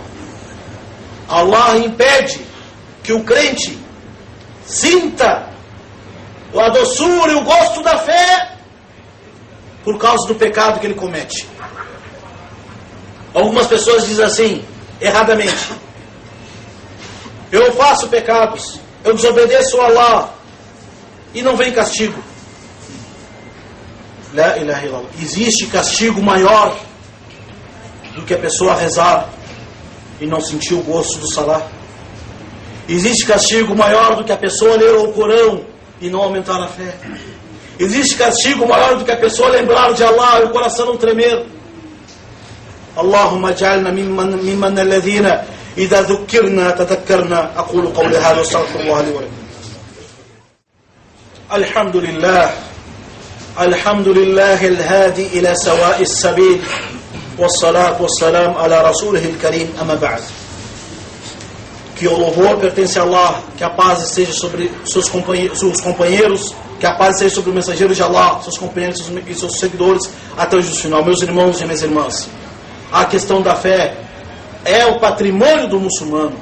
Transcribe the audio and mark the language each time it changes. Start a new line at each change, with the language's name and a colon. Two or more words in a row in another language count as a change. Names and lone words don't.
Portuguese: Allah impede que o crente sinta a doçura e o gosto da fé por causa do pecado que ele comete. Algumas pessoas dizem assim, erradamente: eu faço pecados, eu desobedeço a Allah e não vem castigo.
Arabic: لا إله إلا الله.
Portuguese: Existe castigo maior do que a pessoa rezar e não sentir o gosto do salah. Existe castigo maior do que a pessoa ler o Corão e não aumentar a fé. Existe castigo maior do que a pessoa lembrar de Allah e o coração não tremer.
Arabic: اللهم اجعلنا ممن الذين إذا ذكرنا تذكرنا. أقول قولي هذا وأستغفر الله لي ولكم. Alhamdulillah. الحمد لله الهادي إلى سواء السبيل. والصلاة والسلام على رسوله الكريم. أما بعد.
Portuguese: Que o louvor pertence a Allah, que a paz esteja sobre seus companheiros, que a paz esteja sobre o mensageiro de Allah, seus companheiros e seus seguidores, até o justo final. Meus irmãos e minhas irmãs, a questão da fé é o patrimônio do muçulmano.